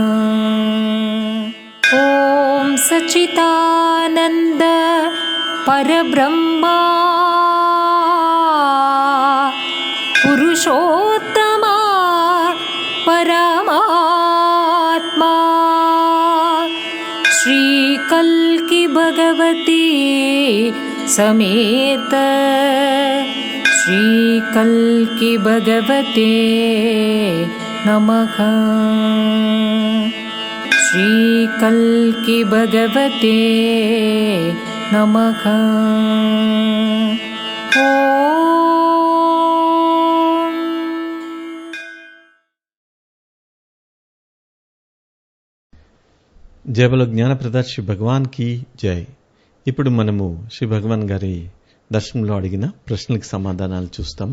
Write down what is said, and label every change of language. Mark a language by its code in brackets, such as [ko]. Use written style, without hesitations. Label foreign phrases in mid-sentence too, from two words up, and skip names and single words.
[sa] ओम सच्चिदानंद परब्रह्म पुरुषोत्तम परमात्मा श्री कल्कि भगवती समेत श्री कल्कि भगवते नमः। श्री कल्कि भगवते नमः। [te] జయబలో జ్ఞానప్రద శ్రీ భగవాన్ [hi] की जय. [te] ఇప్పుడు మనము శ్రీ భగవాన్ గారి దర్శనంలో అడిగిన ప్రశ్నలకు సమాధానాలు చూస్తాము.